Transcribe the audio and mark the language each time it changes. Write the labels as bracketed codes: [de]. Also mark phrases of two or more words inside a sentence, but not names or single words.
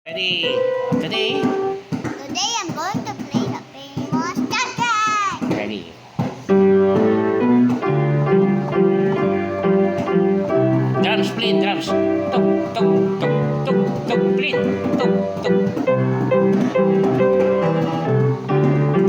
[en] Ready? Today? Today I'm going to play the famous Jacket. Ready. Drums, play drums. Tuk, tuk, tuk, tuk, tuk, play. Tuk, tuk.